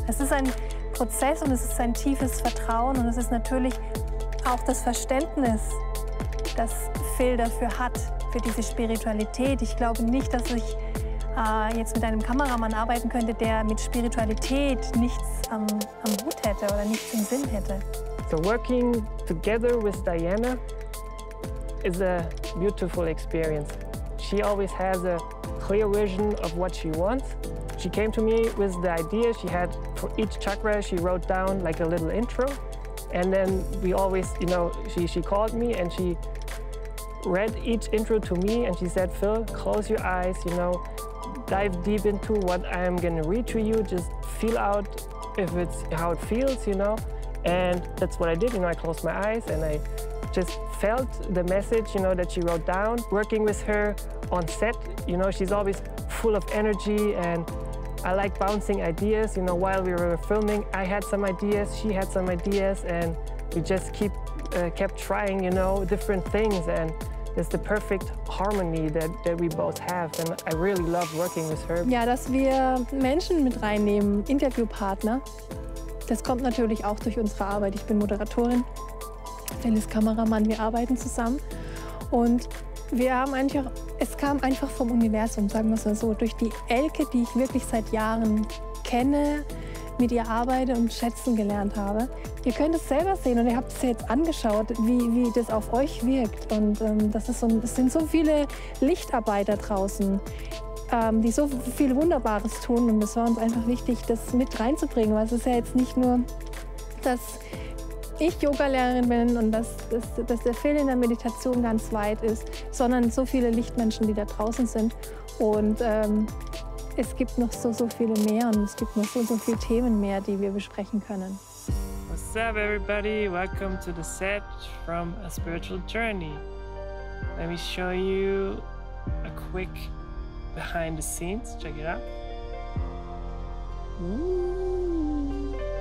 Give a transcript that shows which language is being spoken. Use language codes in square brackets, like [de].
[de] Es ist ein Prozess und es ist ein tiefes Vertrauen und es ist natürlich auch das Verständnis, das Phil dafür hat, für diese Spiritualität. Ich glaube nicht, dass ich jetzt mit einem Kameramann arbeiten könnte, der mit Spiritualität nichts am Hut hätte oder nichts im Sinn hätte. [en] So working together with Diana is a beautiful experience. She always has a clear vision of what she wants. She came to me with the idea. She had, for each chakra, she wrote down like a little intro. And then we always, you know, she called me and she read each intro to me and she said, Phil, close your eyes, you know, dive deep into what I'm gonna read to you, just feel out if it's how it feels, you know. And that's what I did, you know, I closed my eyes and I just felt the message, you know, that she wrote down. Working with her on set, you know, she's always full of energy and I like bouncing ideas, you know, while we were filming, I had some ideas, she had some ideas, and we just kept trying, you know, different things, and it's the perfect harmony that we both have, and I really love working with her. [de] Ja, dass wir Menschen mit reinnehmen, Interviewpartner, das kommt natürlich auch durch unsere Arbeit. Ich bin Moderatorin, Phil ist Kameramann, wir arbeiten zusammen und wir haben es kam einfach vom Universum, sagen wir es mal so, durch die Elke, die ich wirklich seit Jahren kenne, mit ihr arbeite und schätzen gelernt habe. Ihr könnt es selber sehen und ihr habt es jetzt angeschaut, wie das auf euch wirkt. Und es sind so viele Lichtarbeiter draußen, die so viel Wunderbares tun. Und es war uns einfach wichtig, das mit reinzubringen, weil es ist ja jetzt nicht nur, dass ich Yogalehrerin bin und dass der Feld in der Meditation ganz weit ist, sondern so viele Lichtmenschen, die da draußen sind. Und es gibt noch so viele mehr und es gibt noch so viele Themen mehr, die wir besprechen können. [en] What's up, everybody? Welcome to the set from A Spiritual Journey. Let me show you a quick behind the scenes. Check it out. Ooh.